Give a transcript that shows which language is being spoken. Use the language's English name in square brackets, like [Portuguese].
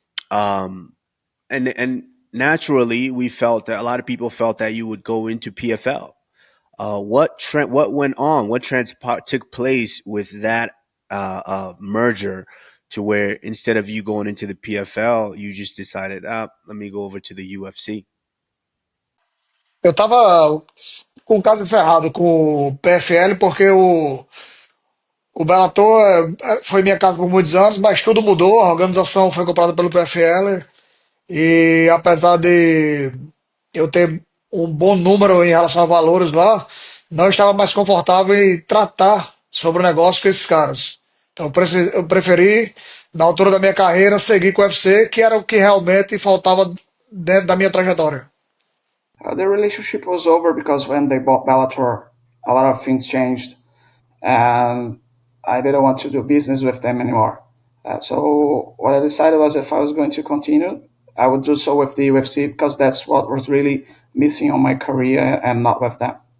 [English] Um, and naturally, we felt that a lot of people felt that you would go into PFL. What went on? What took place with that merger to where instead of you going into the PFL, you just decided, let me go over to the UFC? [Portuguese] Eu tava com o caso encerrado com o PFL porque o Bellator foi minha casa por muitos anos, mas tudo mudou. A organização foi comprada pelo PFL e apesar de eu ter um bom número em relação a valores lá, não estava mais confortável em tratar sobre o negócio com esses caras. Então eu preferi, na altura da minha carreira, seguir com o UFC, que era o que realmente faltava dentro da minha trajetória. [English] The relationship was over because when they bought Bellator, a lot of things changed, and I didn't want to do business with them anymore. So what I decided was if I was going to continue, I would do so with the UFC because that's what was really missing on my career and not with them.